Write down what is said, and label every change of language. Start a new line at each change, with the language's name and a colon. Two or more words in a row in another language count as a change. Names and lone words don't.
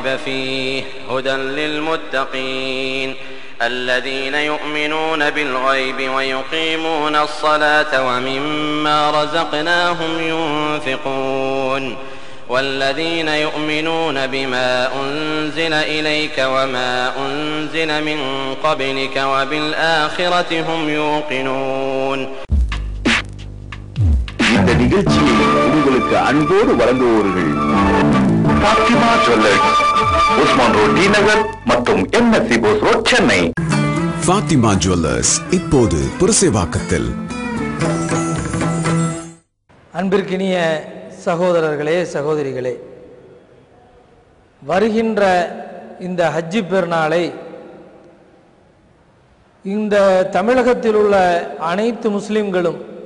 Arabic: فيه هدى للمتقين الذين يؤمنون بالغيب ويقيمون الصلاة ومما رزقناهم ينفقون والذين يؤمنون بما أنزل إليك وما أنزل من قبلك وبالآخرة هم يوقنون.
Tamil: இந்த நிகழ்ச்சியை உங்களுக்கு அன்போடு வழங்குவோர்கள் ஃபாத்திமா ஜுவல்லர்ஸ், உஸ்மான் ரோட் டி நகர் மற்றும் எம்எஸ்சி போஸ் ரோட், சென்னை. ஃபாத்திமா ஜுவல்லர்ஸ் இப்போது புரசேவாக்கத்தில். அன்பிற்கினிய சகோதரர்களே, சகோதரிகளே, வருகின்ற இந்த ஹஜ்ஜி பெருநாளை இந்த தமிழகத்தில் உள்ள அனைத்து முஸ்லிம்களும்